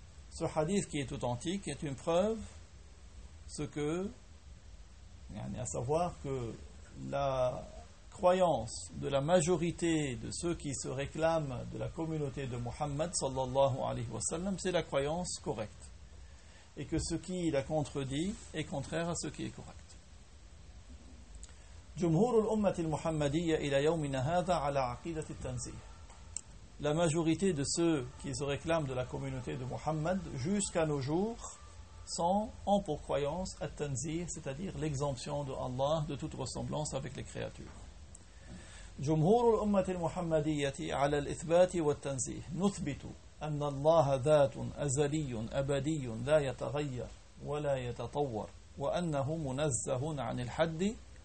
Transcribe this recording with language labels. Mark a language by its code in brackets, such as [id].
[fr] Ce hadith qui est authentique est une preuve, ce que, à savoir que la croyance de la majorité de ceux qui se réclament de la communauté de Muhammad sallallahu alayhi wa sallam, c'est la croyance correcte. Et que ce qui la contredit est contraire à ce qui est correct. [ar] جمهور الأمة المحمدية إلى يومنا هذا على عقيدة التنزيه. [fr] La majorité de ceux qui se réclament de la communauté de Muhammad jusqu'à nos jours sont en pour croyance à التنزيه, c'est-à-dire l'exemption de Allah de toute ressemblance avec les créatures. [ar] جمهور الأمة المحمدية على الإثبات والتنزيه نثبت أن الله ذات أزلي أبدي لا يتغير ولا يتطور وأنه منزه عن الحد.